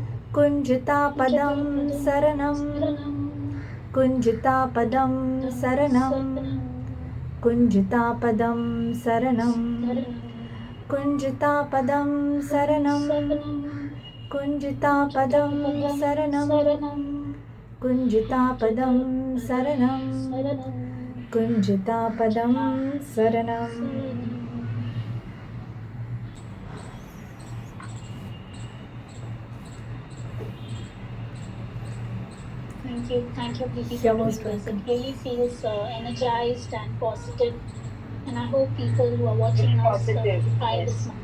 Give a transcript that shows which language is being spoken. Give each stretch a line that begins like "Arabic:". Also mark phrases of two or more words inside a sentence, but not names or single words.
Sanskrit: Kunjita Padam Saranam, Kunjita Padam Saranam, Kunjita Padam Saranam, Kunjita Padam Saranam, Kunjita Padam Saranam, Kunjita Padam Saranam, Kunjita Padam Saranam.
English: Thank you, Preeti, for doing this. It really feels energized and positive, and I hope people who are watching us try this now.